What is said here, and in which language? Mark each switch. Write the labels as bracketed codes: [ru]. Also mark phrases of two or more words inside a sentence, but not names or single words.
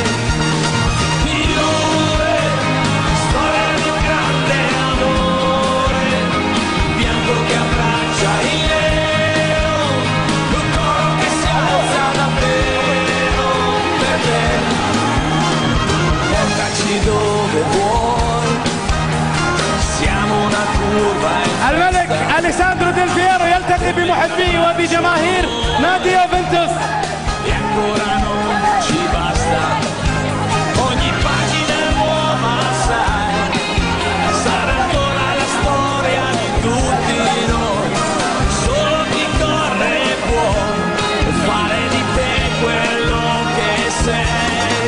[it] Storia di un grande amore, bianco che abbraccia il nero, un coro che si alza davvero per te. Portaci dove vuoi, siamo una curva. [ar] الملك أليساندرو ديل بييرو يلتقي بمحبيه وبجماهير نادي يوفنتوس. [it] E ancora non ci basta, ogni pagina è nuova, sai, sarà ancora la storia di tutti noi, solo chi corre può fare di te quello che sei.